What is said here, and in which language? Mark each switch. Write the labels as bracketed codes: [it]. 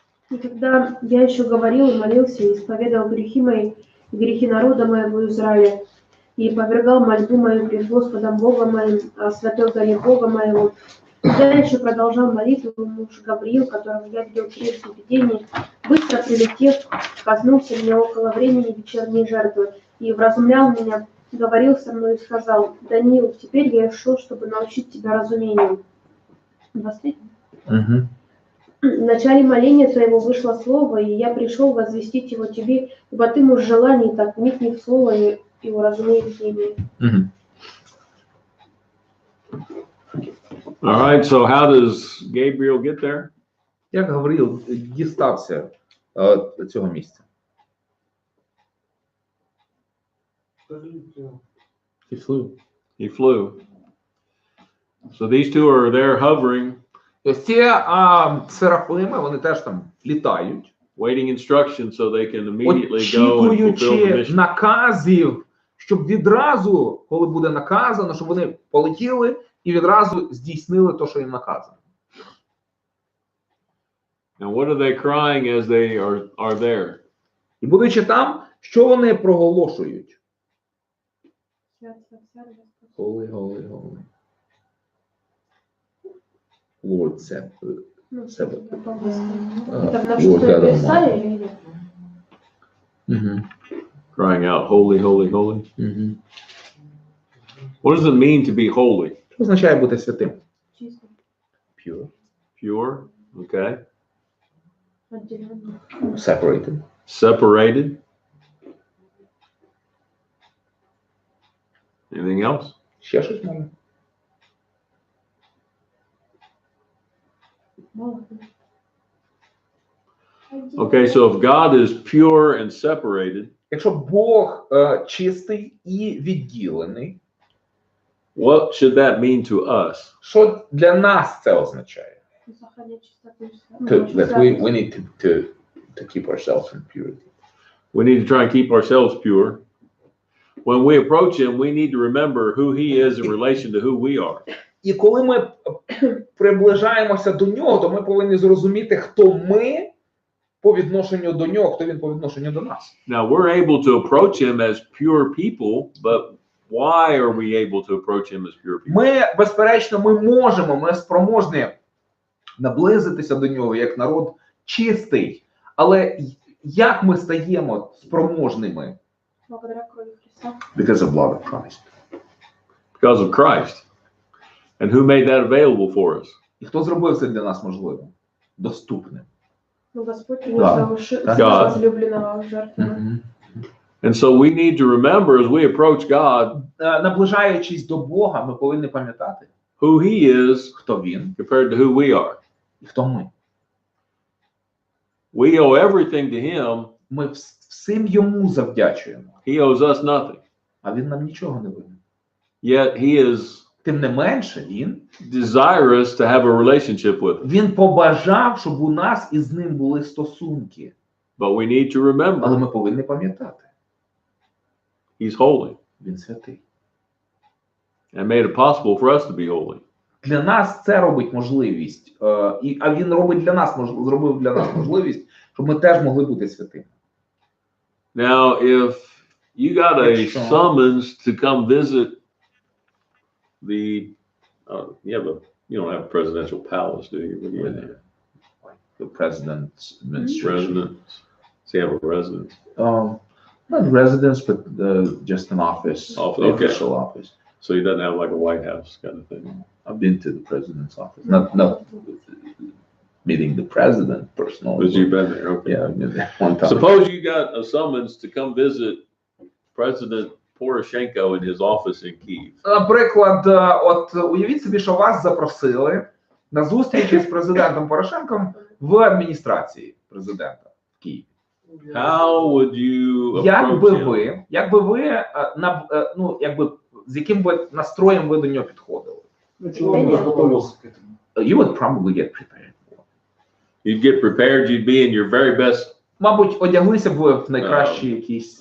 [ru] И когда я еще говорил и молился, и исповедовал грехи мои, и грехи народа моего Израиля, и повергал мольбу мою пред Господом Богом моим о святой горе Бога моего, когда я еще продолжал молитву, муж Гавриил, которого я видел прежде в видении, быстро прилетев, коснулся меня около времени вечерней жертвы и вразумлял меня, говорил со мной и сказал: «Даниил, теперь я шел, чтобы научить тебя разумению». 23. Угу. В начале моления твоего вышло слово, и я пришел возвестить его тебе, ибо ты муж желаний, так вникни в слово и уразумей видение. Угу. [en] All right, so how does Gabriel get there? [uk] Як Гавриїл дістався цього місця? [en] He flew. He flew. So these two are there hovering, [uk] Ось ці серафими, вони теж там літають, [en] waiting instructions so they can immediately go and fulfill the [uk] очікуючи [en] mission. [uk] наказів, щоб відразу, коли буде наказано, щоб вони полетіли і відразу здійснили те, що їм наказано. [en] And what are they crying as they are there? [uk] І будучи там, що вони проголошують? [en] Holy, holy, holy. Lord said. [ru] Это [en] Lord [ru] на что [en] God [ru] это Исаия [en] Almighty. [ru] или нет? Мгм. [en] Crying out, holy, holy, holy. Мгм. What does it mean to be holy? [uk] Що означає бути святим? [ru] Чисто, [en] Pure. Pure, okay. [ru] отделенно. [en] Separated. Separated. Anything else? [uk] Ще щось може? [ru] Мало. [en] Okay, so if God is pure and separated, [uk] Якщо Бог чистий і відділений, [en] what should that mean to us? [uk] що для нас це означає? [ru] Сохранять чистоту. [en] That we need to keep ourselves in purity. We need to try and keep ourselves pure. When we approach Him, we need to remember who He is in relation to who we are. [uk] І коли ми приближаємося до нього, то ми повинні зрозуміти, хто ми по відношенню до нього, хто він по відношенню до нас. [en] Now, we're able to approach Him as pure people, but why are we able to approach Him as pure people? [uk] Ми, безперечно, ми спроможні наблизитися до нього як народ чистий. Але як ми стаємо спроможними? [ru] Благодаря крови Христа. [en] Because of blood of Christ. Because of Christ. And who made that available for us? [uk] І хто зробив це для нас можливим? Доступним. [ru] Ну, Господь Да. принес Да. своего возлюбленного в жертву. [en] And so we need to remember as we approach God [uk] Наближаючись до Бога, ми повинні пам'ятати, [en] who He is [uk] хто він [en] compared to who we are. [uk] і хто ми. [en] We owe everything to Him. [uk] Ми всім йому завдячуємо, [en] He owes us nothing. [uk] а він нам нічого не винен. [en] Yet He is [uk] Тим не менше, він [en] desirous to have a relationship with us. [uk] Він побажав, щоб у нас із ним були стосунки. [en] But we need to [uk] Але ми повинні пам'ятати, [en] He's holy [uk] він святий. [en] and made it possible for us to be holy. [uk] Для нас це робить можливість, а він робить для нас, зробив для нас можливість, щоб ми теж могли бути святими. [en] Now, if you got a summons to come visit you don't have a presidential palace, do you? What do you have? The president's administration. Residence. So you have a residence. Not residence, but just an office, Office, the okay. official office. So he doesn't have like a White House kind of thing. I've been to the president's office, not meeting the president personally. But you've been there, okay. Yeah, I've been there one time. Suppose you got a summons to come visit President Poroshenko in his office in Kyiv. [uk] Наприклад, от уявіть собі, що вас запросили на зустріч з президентом Порошенком в адміністрації президента в Києві. [en] How would you [uk] Як би [en] approach him? [uk] ви, з яким би настроєм ви до нього підходили? [ru] Человек готовился к этому. [en] You would probably get prepared. You'd get prepared, you'd be in your very best [uk] Мабуть, одяглися б ви в найкращий якийсь